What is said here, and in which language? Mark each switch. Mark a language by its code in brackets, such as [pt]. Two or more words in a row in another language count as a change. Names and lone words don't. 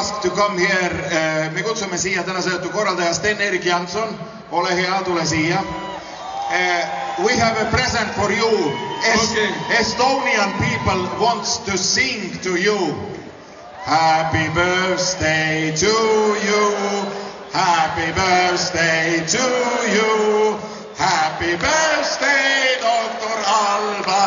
[en] come here. [et] Me kutsume siia tänase õhtu korraldaja Sten-Erik Jansson. Ole hea, tule siia. [en] We have a present for you. Estonian people wants to sing to you. Happy birthday to you. Happy birthday to you. Happy birthday, Dr. Alban.